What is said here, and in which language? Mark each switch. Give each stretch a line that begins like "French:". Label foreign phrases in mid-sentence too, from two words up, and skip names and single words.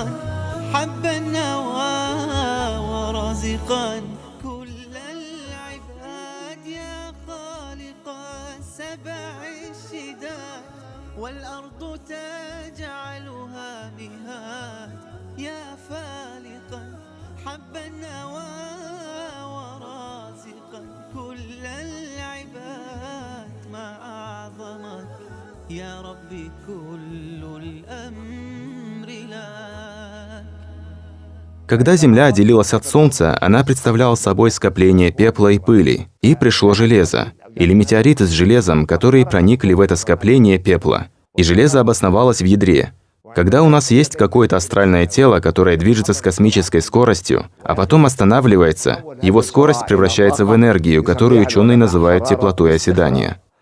Arabic: حبا نوى ورازقا كل العباد يا خالق سبع الشداد والأرض تجعلها مهاد يا فالقا حبا نوى ورازقا كل العباد ما أعظمك يا ربي كل الأمر لك.
Russian: Когда Земля отделилась от Солнца, она представляла собой скопление пепла и пыли, и пришло железо, или метеориты с железом, которые проникли в это скопление пепла, и железо обосновалось в ядре. Когда у нас есть какое-то астральное тело, которое движется с космической скоростью, а потом останавливается, его скорость превращается в энергию, которую ученые называют теплотой оседания.